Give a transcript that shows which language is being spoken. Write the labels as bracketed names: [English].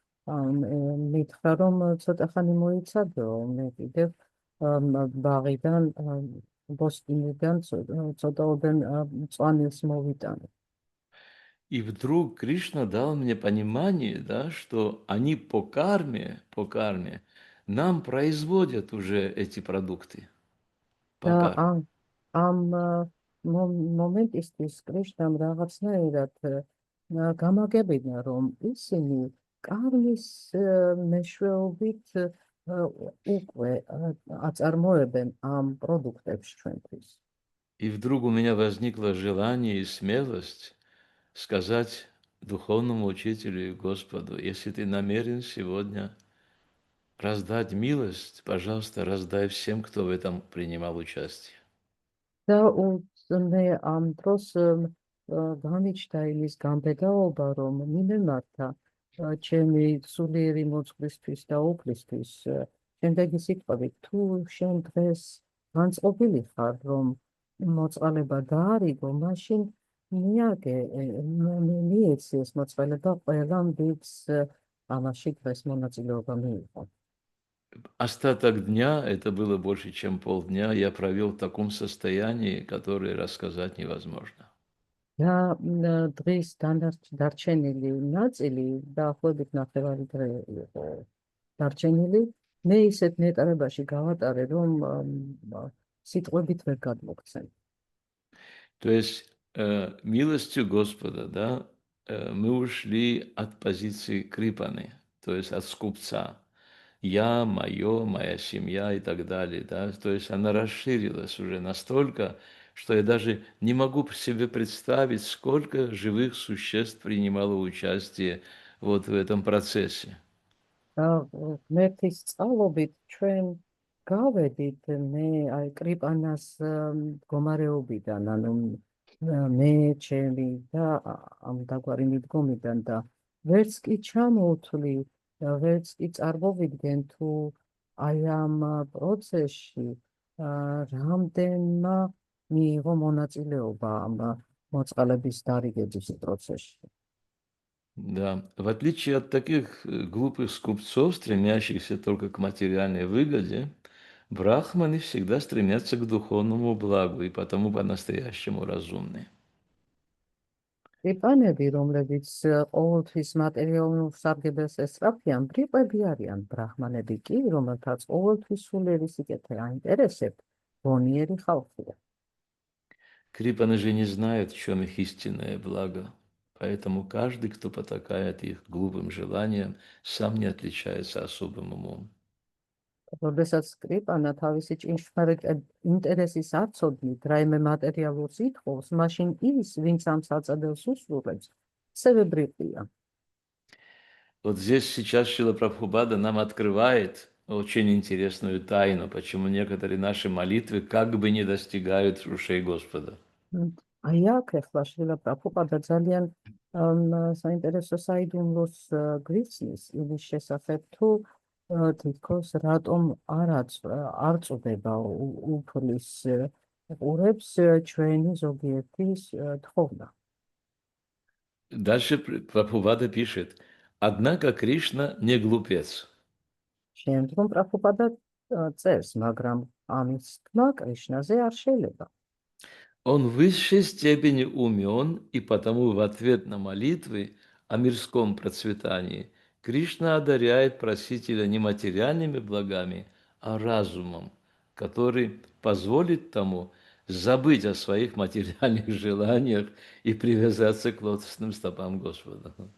[Georgian] მითხრა, რომ ცოტა ხანი მოიცადო, მე კიდევ ბაღიდან ბოსტინიდან ცოტაოდენ მწვანილს მოვიტანე. [Russian] И вдруг Кришна дал мне понимание, да, что они по карме нам производят уже эти продукты. [Georgian] და ამ მომენტისთვის კრიშნამ რაღაცნაირად გამაგებინა, რომ ისინი კარმის მეშვეობით უკვე აწარმოებენ ამ პროდუქტებს ჩვენთვის. [Russian] И вдруг у меня возникло желание и смелость сказать духовному учителю и Господу: если ты намерен сегодня раздать милость, пожалуйста, раздай всем, кто в этом принимал участие. [Georgian] და მე ამ დროს გამიჩნდა იმის გამბედაობა, რომ მიმემართა ჩემი სულიერი მოძღვრისთვის და უფლისთვის. შემდეგი სიტყვებით, თუ შენ დღეს განწყობილი ხარ, რომ მოწყალება დაარიგო, მაშინ მიაგე, მიეცი ეს მოწყალება ყველამ, ვინც ამაში დღეს მონაწილეობა მიიღო. [Russian] Остаток дня, это было больше, чем полдня, я провел в таком состоянии, которое рассказать невозможно. [Georgian] და დღის დარჩენილი ნაწილი დაახლოებით ნახევარი დღე იყო დარჩენილი. მე ისეთ ნეტარებაში გავატარე, რომ სიტყვებით ვერ გადმოგცემ. [Russian] То есть милостью Господа, да, мы ушли от позиции крипаны, то есть от скупца. Я, мое, моя семья и так далее, да, то есть она расширилась уже настолько, что я даже не могу себе представить, сколько живых существ принимало участие вот в этом процессе. [Georgian] ღმერთის სწავლობით ჩვენ გავედით მე აი კრიპანას მდგომარეობიდან, ანუ მე ჩემი და ამ დაგვარი მიდგომიდან და ვერც კი ჩამოვთვლი, ვერც კი წარმოვიდგენ თუ აი ამ პროცესში რამდენმა მიიღო მონაწილეობა ამ მოწყალების დარიგების პროცესში. [Russian] Да, в отличие от таких глупых скупцов, стремящихся только к материальной выгоде, брахманы всегда стремятся к духовному благу и потому по-настоящему разумны. [Georgian] კრიპანები, რომლებიც ყოველთვის მატერიალურ სარგებელს ესწრაფიან, ბრიყვები არიან. ბრაჰმანები კი, რომელთაც ყოველთვის სულიერი სიკეთე აინტერესებთ, გონიერი ხალხია. [Russian] Крипаны же не знают, в чем их истинное благо, поэтому каждый, кто потакает их глупым желаниям, сам не отличается особым умом. [Georgian] როდესაც კრიპანა თავისი ჭინჭრმარიტ ინტერესის არ ცოდნით, რაიმე მატერიალურს ითხოვს, მაშინ ის, ვინც ამ საწადეს უსრულებს, ასევე ბრიყვია. [Russian] Вот здесь сейчас Шрила Прабхупада нам открывает очень интересную тайну, почему некоторые наши молитвы как бы не достигают ушей Господа. [Georgian] აი აქ ახლა შრილა პრაბჰუპადა ძალიან საინტერესო საიდუმლოს გვიხსნის იმის შესახებ, თუ თითქოს რატომ არ წვდება უფლის ყურებს ჩვენი ზოგიერთი თხოვნა. [Russian] Дальше Прабхупада пишет: однако Кришна не глупец. [Georgian] შემდგომ პრაბჰუპადა წერს, მაგრამ ამის თქმა კრიშნაზე არ შეიძლება. [Russian] Он в высшей степени умен, и потому в ответ на молитвы о мирском процветании Кришна одаряет просителя не материальными благами, а разумом, который позволит тому забыть о своих материальных желаниях и привязаться к лотосным стопам Господа.